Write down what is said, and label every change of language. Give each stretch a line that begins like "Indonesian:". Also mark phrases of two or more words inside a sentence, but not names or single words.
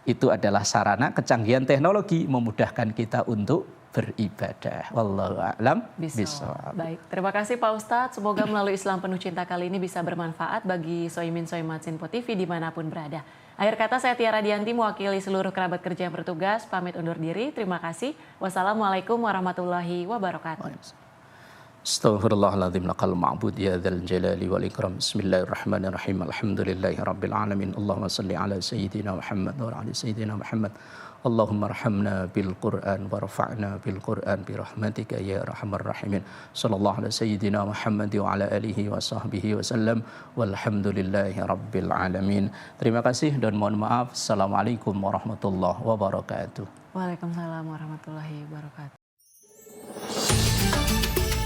Indonesian: Itu adalah sarana kecanggihan teknologi memudahkan kita untuk beribadah.
Arabic: والله أعلم بالصواب.
Indonesian: Baik, terima kasih Pak Ustadz. Semoga melalui Islam Penuh Cinta kali ini bisa bermanfaat bagi Soimin Soimat Sinpo TV dimanapun berada. Akhir kata saya Tiara Dianti mewakili seluruh kerabat kerja yang bertugas. Pamit undur diri. Terima kasih.
Arabic: والسلام عليكم ورحمة الله وبركاته. أستغفر الله العظيم لقل معبود يا ذا الجلال والإكرام. بسم الله الرحمن الرحيم. الحمد لله رب العالمين. اللهم صل على سيدنا محمد وعلى سيدنا محمد. اللهم ارحمنا بالقرآن وارفعنا بالقرآن برحمتك يا أرحم الراحمين. صلى الله على سيدنا محمد وعلى آله وصحبه وسلم. والحمد لله رب العالمين.
Indonesian: Terima kasih dan mohon maaf.
Arabic: السلام عليكم ورحمة الله وبركاته. وعليكم السلام ورحمة الله وبركاته.